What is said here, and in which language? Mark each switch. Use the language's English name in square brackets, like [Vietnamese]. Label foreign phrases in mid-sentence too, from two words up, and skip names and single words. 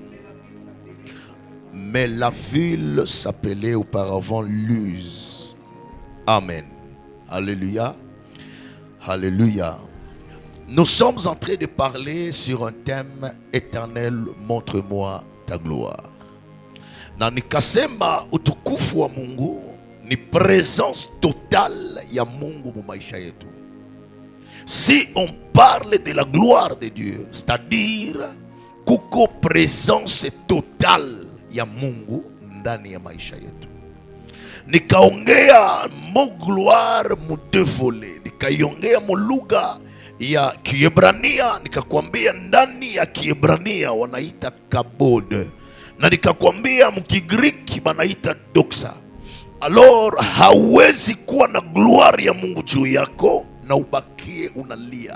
[French] Mais la ville s'appelait auparavant Luz. Amen. Alléluia. Alléluia. Nous sommes en train de parler sur un thème éternel, montre-moi ta gloire. [Swahili] Na nikasema utukufu wa Mungu ni [French] présence totale [Swahili] ya Mungu mu maisha yetu. [French] Si on parle de la gloire de Dieu, c'est-à-dire [Swahili] kuko présence totale ya Mungu ndani ya maisha yetu. Nikaongea mo gloire mu [French] deux volets. [Swahili] Nikaiongea mu lugha ya Kiebrania, nikakwambia ndani ya Kiebrania wanaita kabod. Na nikakwambia mkigiriki wanaita doxa. Alors hawezi kuwa na gloire ya Mungu juu yako na ubakie unalia.